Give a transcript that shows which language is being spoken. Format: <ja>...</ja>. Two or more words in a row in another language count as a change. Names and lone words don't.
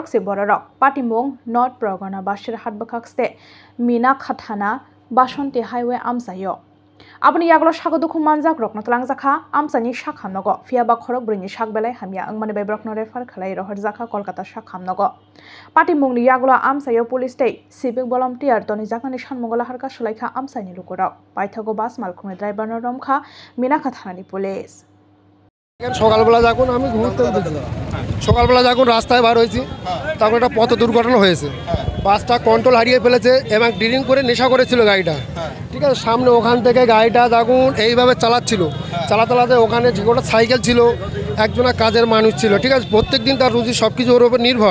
<trp>si borok party mong not progona bashirhat bakhakste minakha thana bashonti highway amsayo Aboni yaglo shago dukhu manjak rokno tlangjaka amsani shakhamnogo fiaba khorok brini shakbelai hamya angmani bai brokno refer khalai rohorjaka kolkata shakhamnogo Party mungni yaglo amsayo police tei</trp> <en>civic volunteer</en> <trp>toni jaknani sanmongola harka sulaikha amsaini lukurok paithago bas malkhungni driver no romkha minakha thanani police</trp> <bn>সকালবেলা যখন আমি ঘুরতে সকালবেলা যখন রাস্তায় বার হয়েছি তখন একটা পথ দুর্ঘটনা হয়েছে বাসটা কন্ট্রোল হারিয়ে ফেলেছে এবং ড্রিঙ্ক করে নেশা করেছিল গাড়িটা ঠিক আছে সামনে ওখান থেকে গাড়িটা যখন এইভাবে চালাতে ওখানে যে একটা সাইকেল ছিল একজনা কাজের মানুষ ছিল ঠিক আছে প্রত্যেকদিন তার রুজি সব কিছু ওর উপর নির্ভর</bn>